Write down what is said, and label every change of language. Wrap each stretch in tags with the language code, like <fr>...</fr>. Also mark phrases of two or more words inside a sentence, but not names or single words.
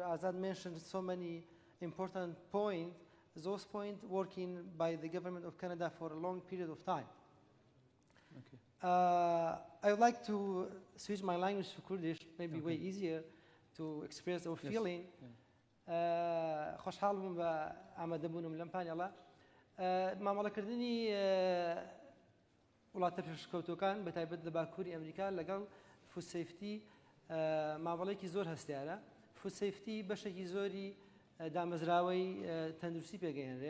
<en>Azad mentioned so many important points. Those points working by the government of Canada for a long period of time. Okay. I would like to switch my language to Kurdish, maybe way easier to express our feeling.</en> <ckb>خوشحال بوم بە ئامادەبوونم لەم پانێڵە. مامەڵەکردنی وڵاتە پێشکەوتوەکان بە تایبەت لە باکووری ئەمریکا لەگەڵ</ckb> <en>food safety</en> <ckb>مامەڵەیەکی زۆر هەستیارە.</ckb> <en>food safety</en> <ckb>بەشێکی زۆری دامەزراوەی تەندروستی پێگەیەنرێ.</ckb>